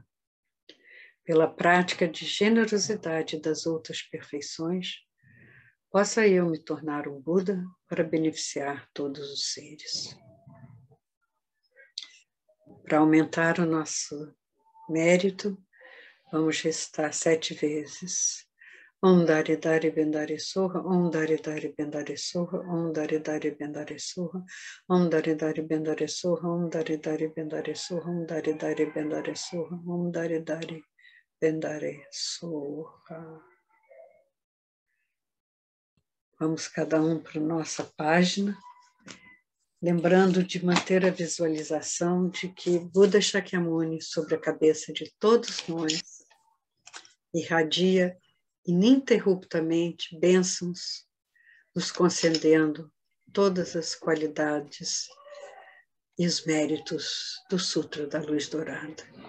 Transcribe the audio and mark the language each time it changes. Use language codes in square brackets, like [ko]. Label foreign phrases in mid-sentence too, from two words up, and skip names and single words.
[pt] Pela prática de generosidade das outras perfeições, possa eu me tornar um Buda para beneficiar todos os seres. Para aumentar o nosso mérito, vamos recitar 7 vezes. [sa] Om Dari Dari Bendari Soha, Om Dari Dari Bendari Soha, Om Dari Dari Bendari Soha, Om Dari Dari Bendari Soha, Om Dari Dari Bendari Soha, Om Dari Dari Bendari Soha, Om Dari Dari Bendari Soha. [pt] Vamos cada um para a nossa página, lembrando de manter a visualização de que Buda Shakyamuni, sobre a cabeça de todos nós, irradia ininterruptamente bênçãos, nos concedendo todas as qualidades e os méritos do Sutra da Luz Dourada.